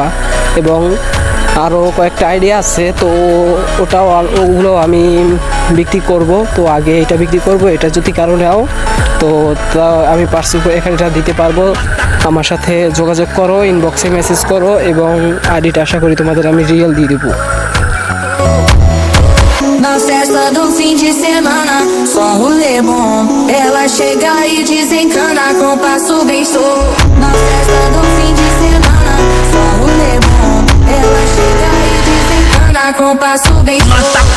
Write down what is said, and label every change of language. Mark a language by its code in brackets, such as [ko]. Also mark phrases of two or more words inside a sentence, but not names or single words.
[bn] এবং আরও কয়েকটা আইডিয়া আছে, তো ওগুলো আমি বিক্রি করব। তো আগে এটা বিক্রি করব, এটা যদি কারো নাও তো তা আমি পার্সেল করে এখানে দিতে পারবো। আমার সাথে যোগাযোগ করো, ইনবক্সে মেসেজ করো, এবং আইডিটা আশা করি তোমাদের আমি রিয়েল দিয়ে দেবো। [pt] Na festa do fim de semana, só rolê bom. Ela chega e desencana com passo bem sou. Na festa do fim de semana, só rolê bom. Ela chega e desencana com passo bem sou.